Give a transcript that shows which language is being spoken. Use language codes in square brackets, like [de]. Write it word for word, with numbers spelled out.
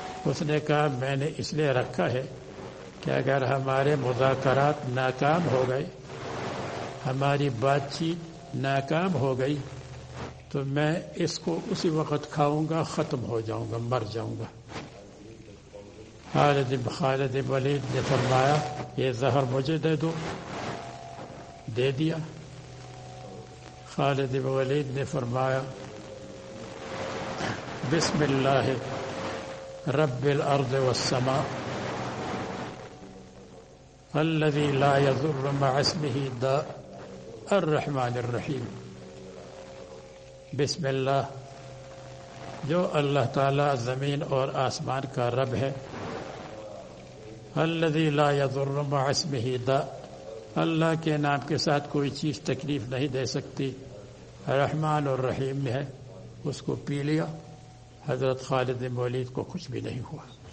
[ur] اس نے کہا میں نے اس لیے رکھا ہے کہ اگر ہمارے مذاکرات ناکام ہو گئے، ہماری بات چیت ناکام ہو گئی تو میں اس کو اسی وقت کھاؤں گا, ختم ہو جاؤں گا, مر جاؤں گا. خالد خالد ولید نے فرمایا یہ زہر مجھے دے دو, دے دیا. خالد ولید نے فرمایا [ar] بسم اللہ رب الارض والسماء الذي لا يضر مع اسمه داء الرحمن الرحیم. [ur] بسم اللہ, جو اللہ تعالیٰ زمین اور آسمان کا رب ہے. [ar] الذی لا یضر مع اسمہ داء, [ur] اللہ کے نام کے ساتھ کوئی چیز تکلیف نہیں دے سکتی. رحمان اور رحیم ہے, اس کو پی لیا. حضرت خالد مولید کو کچھ بھی نہیں ہوا.